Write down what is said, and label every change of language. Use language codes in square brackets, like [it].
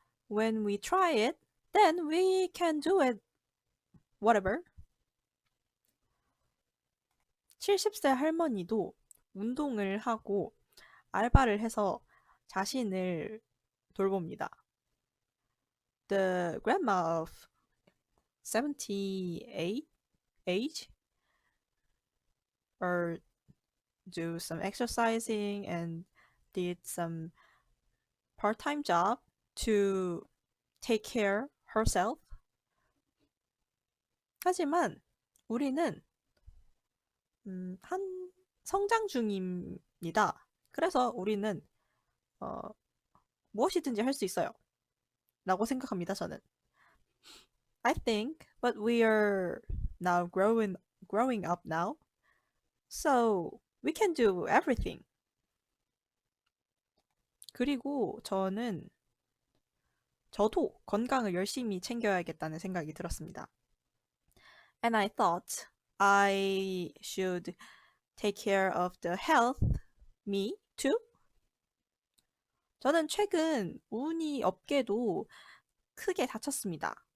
[en] When we try it, then we can do it. Whatever. [ko] 70세 할머니도 운동을 하고 알바를 해서 자신을 돌봅니다. [en] The grandma of 78 age or do some exercising and did some part-time job to take care herself. [ko] 하지만 우리는 한 성장 중입니다. 그래서 우리는 무엇이든지 할 수 있어요. 라고 생각합니다, 저는. [en] I think, but we are now growing up now. So we can do everything. [ko] 그리고 저도 건강을 열심히 챙겨야겠다는 생각이 들었습니다. [en] And I thought I should take care of the health, me too. [ko] 저는 최근 운이 없게도 크게 다쳤습니다.